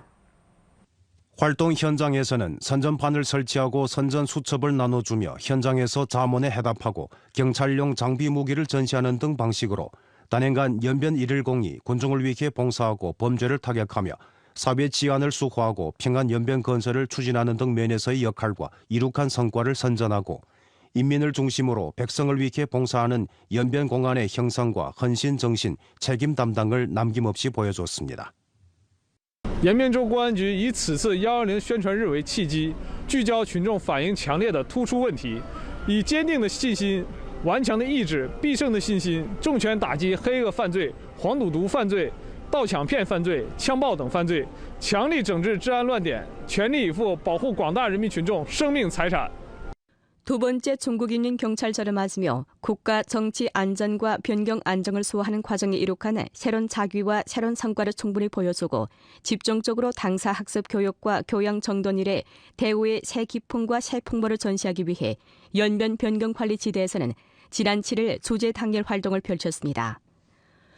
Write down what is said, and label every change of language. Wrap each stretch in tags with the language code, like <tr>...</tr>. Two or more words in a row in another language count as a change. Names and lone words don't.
<ko>활동 현장에서는 선전판을 설치하고 선전 수첩을 나눠주며 현장에서 자문에 해답하고 경찰용 장비 무기를 전시하는 등 방식으로 단연간 연변 110이 군중을 위해 봉사하고 범죄를 타격하며 사회 치안을 수호하고 평안 연변 건설을 추진하는 등 면에서의 역할과 이룩한 성과를 선전하고 인민을 중심으로 백성을 위해 봉사하는 연변 공안의 형성과 헌신 정신, 책임 담당을 남김없이 보여줬습니다.</ko> <zh>延边州公安局以此次120宣传日为契机，聚焦群众反映强烈的突出问题，以坚定的信心、顽强的意志、必胜的信心，重拳打击黑恶犯罪、黄赌毒犯罪、盗抢骗犯罪、枪爆等犯罪，强力整治治安乱点，全力以赴保护广大人民群众生命财产。</zh> <ko>두 번째 중국인민경찰절을 맞으며 국가 정치 안전과 변경 안정을 수호하는 과정에 이룩한 새로운 자규와 새로운 성과를 충분히 보여주고 집중적으로 당사 학습 교육과 교양 정돈 일에 대우의 새 기풍과 새 풍모를 전시하기 위해 연변 변경 관리 지대에서는 지난 7일 주제 당일 활동을 펼쳤습니다.</ko>